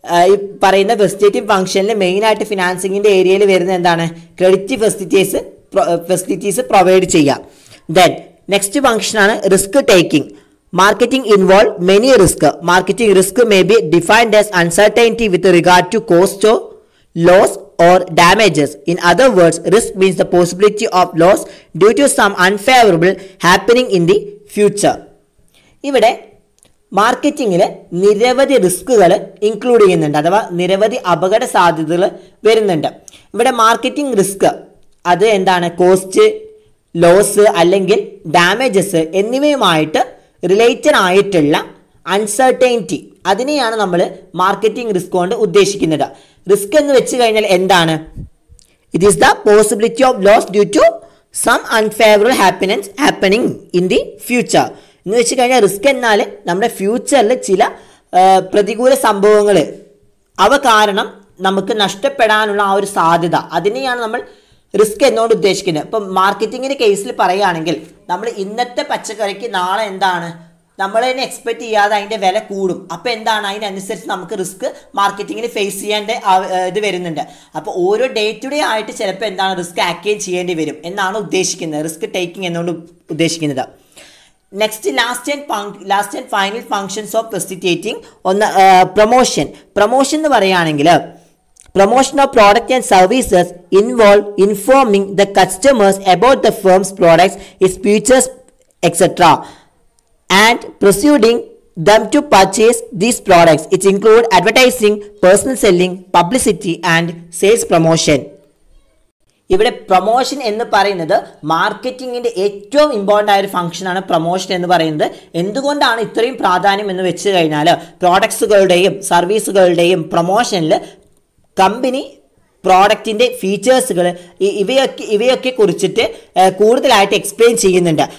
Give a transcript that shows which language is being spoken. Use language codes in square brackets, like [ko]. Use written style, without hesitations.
[ml] ഈ പറയുന്ന ഫെസിലിറ്റേറ്റിംഗ് ഫംഗ്ഷനിൽ മെയിനായിട്ട് ഫിനാൻസിങ്ങിൻ്റെ ഏരിയയിൽ വരുന്ന എന്താണ്? [en] Credit facilities provide ചെയ്യുക. Then next ഫംഗ്ഷനാണ് risk taking. Marketing involve many risk. Marketing risk may be defined as uncertainty with regard to cost of loss or damages. In other words, risk means the possibility of loss due to some unfavorable happening in the future. [ml] ഇവിടെ മാർക്കറ്റിങ്ങിൽ നിരവധി റിസ്കുകൾ include ചെയ്യുന്നുണ്ട്, അഥവാ നിരവധി അപകട സാധ്യതകൾ വരുന്നുണ്ട്. ഇവിടെ marketing risk അത് എന്താണ്? കോസ്റ്റ്, ലോസ് അല്ലെങ്കിൽ ഡാമേജസ് എന്നിവയുമായിട്ട് റിലേറ്റഡ് ആയിട്ടുള്ള അൺസർട്ടൈനിറ്റി, അതിനെയാണ് നമ്മൾ മാർക്കറ്റിംഗ് റിസ്ക് കൊണ്ട് ഉദ്ദേശിക്കുന്നത്. റിസ്ക് എന്ന് വെച്ച് കഴിഞ്ഞാൽ എന്താണ്? [en] it is the possibility of loss due to some unfavourable happening in the future [ml] എന്ന് വെച്ച് കഴിഞ്ഞാൽ റിസ്ക് എന്നാൽ നമ്മുടെ ഫ്യൂച്ചറിൽ ചില പ്രതികൂല സംഭവങ്ങൾ അവ കാരണം നമുക്ക് നഷ്ടപ്പെടാനുള്ള ആ ഒരു സാധ്യത, അതിനെയാണ് നമ്മൾ റിസ്ക് എന്നോട് ഉദ്ദേശിക്കുന്നത്. ഇപ്പം മാർക്കറ്റിങ്ങിൻ്റെ കേസിൽ പറയുകയാണെങ്കിൽ നമ്മൾ ഇന്നത്തെ പച്ചക്കറിക്ക് നാളെ എന്താണ് നമ്മൾ തന്നെ എക്സ്പെക്ട് ചെയ്യാതെ അതിൻ്റെ വില കൂടും. അപ്പോൾ എന്താണ്? അതിനനുസരിച്ച് നമുക്ക് റിസ്ക് മാർക്കറ്റിങ്ങിൽ ഫേസ് ചെയ്യേണ്ട ഇത് വരുന്നുണ്ട്. അപ്പോൾ ഓരോ ഡേ ടു ഡേ ആയിട്ട് ചിലപ്പോൾ എന്താണ് റിസ്ക് ആക്റ്റേജ് ചെയ്യേണ്ടി വരും എന്നാണ് ഉദ്ദേശിക്കുന്നത്, റിസ്ക് ടേക്കിംഗ് എന്നുകൊണ്ട് ഉദ്ദേശിക്കുന്നത്. [en] next last and final functions of facilitating [ml] ഒന്ന് പ്രൊമോഷൻ എന്ന് പറയുകയാണെങ്കിൽ [en] promotion of product and services involve informing the customers about the firm's products, its features, etc. and persuading them to purchase these products. It includes advertising, personal selling, publicity and sales promotion. [ml] ഇവിടെ promotion എന്ന് പറയുന്നത് മാർക്കറ്റിങ്ങിൻ്റെ ഏറ്റവും important ആയ ഒരു ഫംഗ്ഷനാണ് promotion എന്ന് പറയുന്നത്. എന്തുകൊണ്ടാണ് ഇത്രയും പ്രാധാന്യം എന്ന് വെച്ച് കഴിഞ്ഞാൽ പ്രോഡക്ട്സുകളുടെയും സർവീസുകളുടെയും പ്രൊമോഷനിൽ കമ്പനി പ്രോഡക്റ്റിൻ്റെ ഫീച്ചേഴ്സുകൾ ഇവയൊക്കെ കുറിച്ചിട്ട് കൂടുതലായിട്ട് എക്സ്പ്ലെയിൻ ചെയ്യുന്നുണ്ട്.